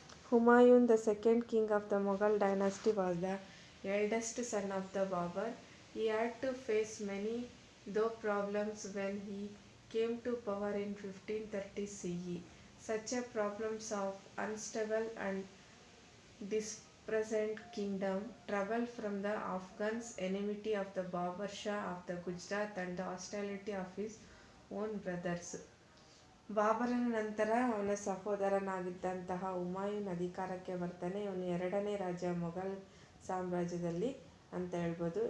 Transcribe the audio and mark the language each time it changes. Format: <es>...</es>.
<en>Humayun, the second king of the Mughal dynasty, was the eldest son of the Babur. He had to face many though problems when he came to power in 1530 CE. Such a problems of unstable and dispersed kingdom, trouble from the Afghans, enmity of the Babur Shah of the Gujarat and the hostility of his own brothers.</en> <kn>ಬಾಬರನ ನಂತರ ಅವನ ಸಹೋದರನಾಗಿದ್ದಂತಹ ಹುಮಾಯೂನ್ ಅಧಿಕಾರಕ್ಕೆ ಬರ್ತಾನೆ. ಇವನು ಎರಡನೇ ರಾಜ ಮೊಘಲ್ ಸಾಮ್ರಾಜ್ಯದಲ್ಲಿ ಅಂತ ಹೇಳ್ಬೋದು.</kn>